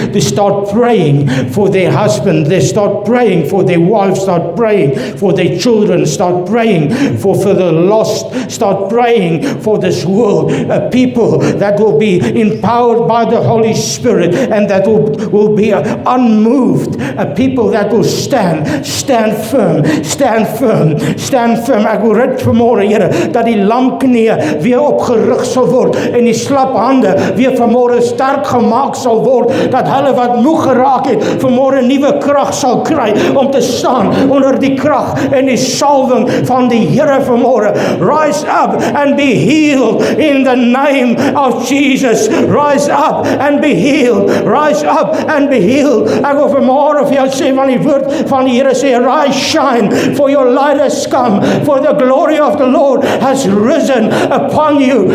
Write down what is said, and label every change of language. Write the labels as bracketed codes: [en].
[en] To start praying for their husband, they start praying for their wives, start praying for their children, start praying for the lost, start praying for this world. A people that will be empowered by the Holy Spirit and that will be unmoved. A people that will stand firm. [af] Ek wil red vanmôre, Here, dat die lamknieë weer opgerig sal word en die slap hande weer vanmôre sterk gemaak sal word, dat hulle wat moeg geraak het vanmôre nuwe krag sal kry om te staan onder die krag en die salwing van die Here vanmôre. [en] Rise up and be healed in the name of Jesus. Rise up and be healed. Rise up and be healed. [af] Ek wil vanmôre vir jou sê van die woord van die Here sê, [en] rise, shine, for your light has come, for the glory of the Lord has risen upon you.